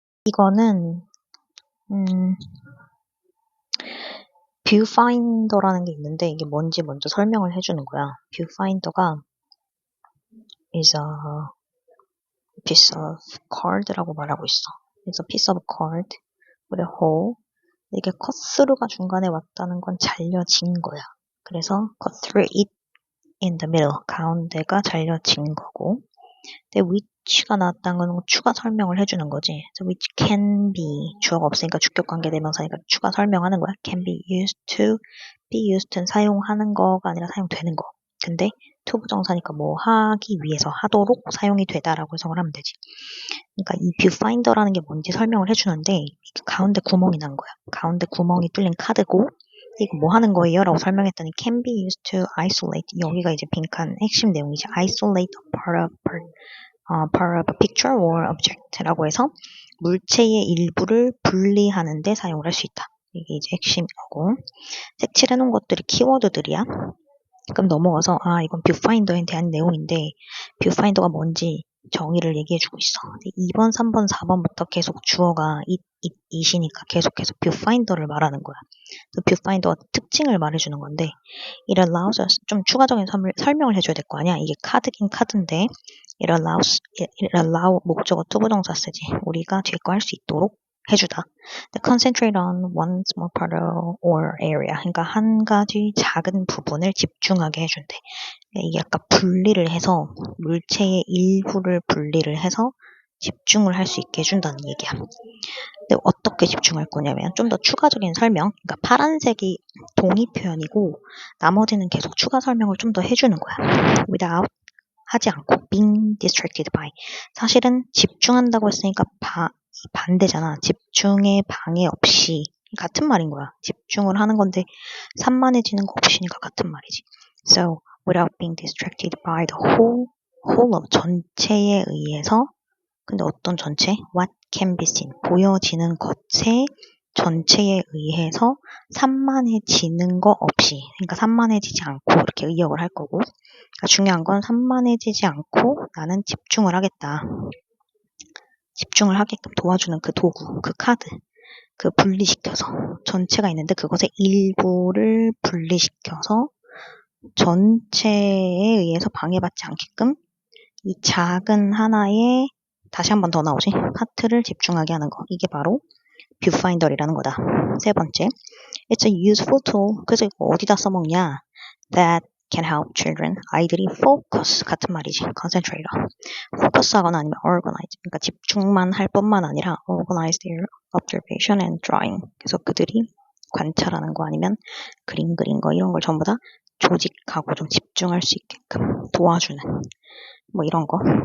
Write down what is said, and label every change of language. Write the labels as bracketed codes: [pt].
[ko] 이거는 뷰파인더라는 게 있는데 이게 뭔지 먼저 설명을 해주는 거야. 뷰파인더가 [en] is a piece of card [ko] 라고 말하고 있어. [en] It's a piece of card with a hole. [ko] 이게 cut through가 중간에 왔다는 건 잘려진 거야. 그래서 [en] cut through it in the middle. [ko] 가운데가 잘려진 거고. 근데 which가 나왔다는 건 추가 설명을 해주는 거지. [en] So which can be. [ko] 주어가 없으니까 주격관계 대명사니까 추가 설명하는 거야. [en] Can be used to. [ko] be used는 사용하는 거가 아니라 사용되는 거. 근데 to 부정사니까 뭐 하기 위해서 하도록 사용이 되다라고 해석을 하면 되지. 그러니까 이 뷰파인더라는 게 뭔지 설명을 해주는데 가운데 구멍이 난 거야. 가운데 구멍이 뚫린 카드고 이거 뭐 하는 거예요? 라고 설명했더니 [en] can be used to isolate. [ko] 여기가 이제 빈칸 핵심 내용이지. [en] isolate a part of a picture or object [ko] 라고 해서 물체의 일부를 분리하는 데 사용을 할 수 있다. 이게 이제 핵심이고 색칠해놓은 것들이 키워드들이야. 그럼 넘어가서 이건 뷰파인더에 대한 내용인데 뷰파인더가 뭔지 정의를 얘기해주고 있어. 2번, 3번, 4번부터 계속 주어가 it이니까 계속해서 뷰파인더를 말하는 거야. 뷰파인더가 특징을 말해주는 건데 [en] it allows us, [ko] 좀 추가적인 설명을 해줘야 될 거 아니야. 이게 카드긴 카드인데 it allow 목적어 투부정사 쓰지. 우리가 뒤에 거 할 수 있도록 해주다. [en] Concentrate on one small part or area. [ko] 그러니까 한 가지 작은 부분을 집중하게 해준대. 이게 약간 분리를 해서 물체의 일부를 분리를 해서 집중을 할 수 있게 해준다는 얘기야. 근데 어떻게 집중할 거냐면 좀 더 추가적인 설명. 그러니까 파란색이 동의 표현이고 나머지는 계속 추가 설명을 좀 더 해주는 거야. [en] Without [ko] 하지 않고 [en] being distracted by. [ko] 사실은 집중한다고 했으니까 반대잖아. 집중에 방해 없이 같은 말인 거야. 집중을 하는 건데 산만해지는 거 없이니까 같은 말이지. [en] So without being distracted by the whole of [ko] 전체에 의해서. 근데 어떤 전체? [en] What can be seen. [ko] 보여지는 것의 전체에 의해서 산만해지는 거 없이. 그러니까 산만해지지 않고 이렇게 의역을 할 거고. 그러니까 중요한 건 산만해지지 않고 나는 집중을 하겠다. 집중을 하게끔 도와주는 그 도구, 그 카드, 그 분리시켜서 전체가 있는데 그것의 일부를 분리시켜서 전체에 의해서 방해받지 않게끔 이 작은 하나의 다시 한 번 더 나오지. 파트를 집중하게 하는 거. 이게 바로 뷰파인더라는 거다. 세 번째, [en] it's a useful tool. [ko] 그래서 이거 어디다 써먹냐? [en] That can help children. [ko] 아이들이 focus 같은 말이지. [en] concentrate on. [ko] focus하거나 아니면 organize. 그러니까 집중만 할 뿐만 아니라 [en] organize their observation and drawing. [ko] 그래서 그들이 관찰하는 거 아니면 그림 그린 거 이런 걸 전부 다 조직하고 좀 집중할 수 있게끔 도와주는 뭐 이런 거.